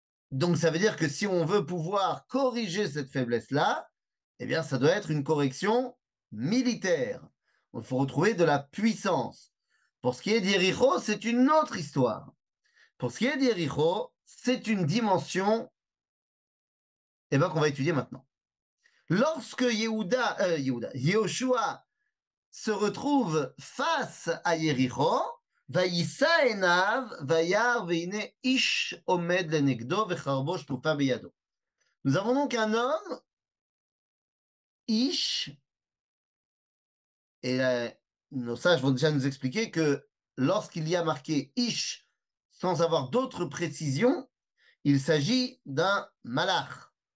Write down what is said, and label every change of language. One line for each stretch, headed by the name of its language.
French: Donc ça veut dire que si on veut pouvoir corriger cette faiblesse-là, eh bien ça doit être une correction militaire. Il faut retrouver de la puissance. Pour ce qui est d'Yericho, c'est une autre histoire. Pour ce qui est d'Yericho, c'est une dimension qu'on va étudier maintenant. Lorsque Yehoshua se retrouve face à Yericho,
Hebrew: וישא עיניו, וירא והנה איש עומד לנגדו וחרבו שלופה בידו.
French: Nous avons donc un homme, Ish, et nos sages vont déjà nous expliquer que lorsqu'il y a marqué Ish sans avoir d'autres précisions, il s'agit d'un malach.